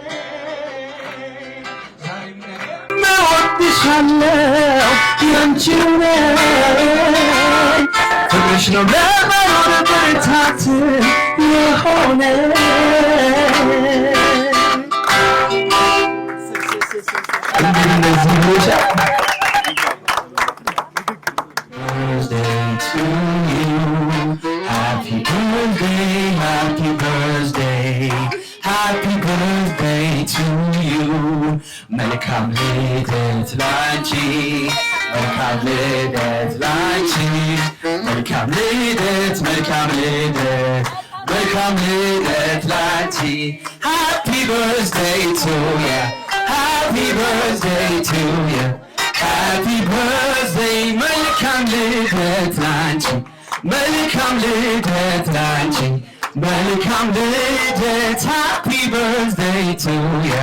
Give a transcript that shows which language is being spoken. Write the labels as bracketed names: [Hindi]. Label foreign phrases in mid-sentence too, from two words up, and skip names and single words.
[Amharic] ዛሬም ነገም እወድሻለሁ ያንቺው ነኝ። ፍቅርሽ ነው ለመኖር ብርታት የሆነ እንደዚህ ብቻ [English] Happy birthday to you. [Amharic] መልካም ልደት ላንቺ መልካም ልደት ላንቺ መልካም ልደት መልካም ልደት መልካም ልደት ላንቺ [English] Happy birthday to you. Happy birthday to you. Happy birthday [Amharic] መልካም ልደት ላንቺ መልካም ልደት ላንቺ መልካም ልደት [English] Happy birthday to you.